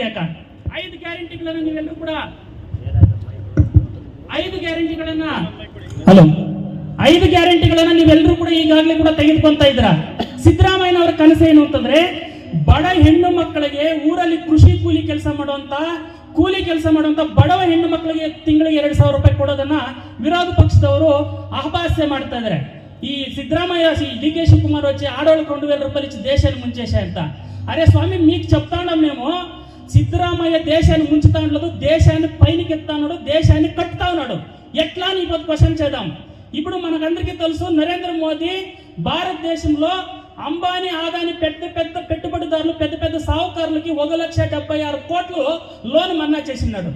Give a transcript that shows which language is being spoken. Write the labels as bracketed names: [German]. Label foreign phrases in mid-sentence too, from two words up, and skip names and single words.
[Kannada] ಅಕ್ಕ, 5 ಗ್ಯಾರಂಟಿಗಳನ್ನು ನೀವೆಲ್ಲರೂ ಕೂಡ 5 ಗ್ಯಾರಂಟಿಗಳನ್ನ ನೀವೆಲ್ಲರೂ ಕೂಡ ಈಗಾಗಲೇ ಕೂಡ ತೆಗೆದುಕೊಂತ ಇದ್ರ. ಸಿದ್ದರಾಮಯ್ಯನವರ ಕನಸೇನು ಅಂತಂದ್ರೆ ಬಡ ಹೆಣ್ಣು ಮಕ್ಕಳಿಗೆ ಊರಲ್ಲಿ ಕೃಷಿ ಕೂಲಿ ಕೆಲಸ ಮಾಡುವಂತ ಬಡವ ಹೆಣ್ಣು ಮಕ್ಕಳಿಗೆ ತಿಂಗಳಿಗೆ 2,000 ರೂಪಾಯಿ ಕೊಡೋದನ್ನ ವಿರೋಧ ಪಕ್ಷದವರು ಅಪಹಾಸ್ಯ ಮಾಡ್ತಾ ಇದ್ದಾರೆ. [Telugu] ಈ ಸಿದ್ದರಾಮಯ್య ಡಿ ಕೆ ಶಿವಕುಮಾರ್ వచ్చి ఆడవాళ్ళకు 2,000 రూపాయలు ఇచ్చి దేశాన్ని ముంచేసా అంట. అరే స్వామి, మీకు చెప్తాండం మేము, సిద్ధరామయ్య దేశాన్ని ముంచుతా ఉండదు, దేశాన్ని పైనకి ఎత్తా ఉన్నాడు, దేశాన్ని కట్టుతా ఉన్నాడు. ఎట్లా అని ఇప్పుడు క్వశ్చన్ చేద్దాం. ఇప్పుడు మనకందరికీ తెలుసు, నరేంద్ర మోదీ భారతదేశంలో అంబానీ, ఆదాని పెద్ద పెట్టుబడిదారులు, పెద్ద సాహుకారులకి 1,76 కోట్లు లోన్ మన్నా చేసినాడు.